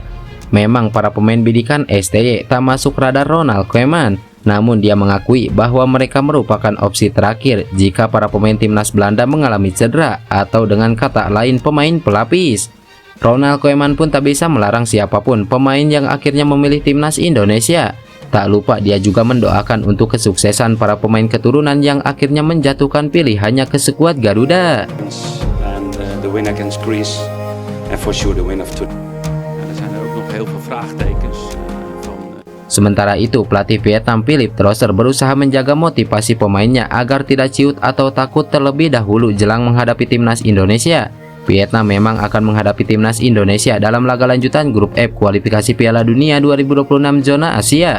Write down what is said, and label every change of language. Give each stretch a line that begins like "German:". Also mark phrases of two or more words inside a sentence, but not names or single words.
Indonesian: Memang para pemain bidikan STY tak masuk radar Ronald Koeman, namun dia mengakui bahwa mereka merupakan opsi terakhir jika para pemain timnas Belanda mengalami cedera atau dengan kata lain pemain pelapis. Ronald Koeman pun tak bisa melarang siapapun pemain yang akhirnya memilih timnas Indonesia. Tak lupa dia juga mendoakan untuk kesuksesan para pemain keturunan yang akhirnya menjatuhkan pilihannya ke skuad Garuda.
English: And the win against Greece and for sure the win of tonight.
Dutch: Er zijn er ook nog heel veel vraagtekens van.
Indonesian: Sementara itu, pelatih Vietnam Philippe Trosser berusaha menjaga motivasi pemainnya agar tidak ciut atau takut terlebih dahulu jelang menghadapi timnas Indonesia. Vietnam memang akan menghadapi timnas Indonesia dalam laga lanjutan grup F kualifikasi Piala Dunia 2026 zona Asia.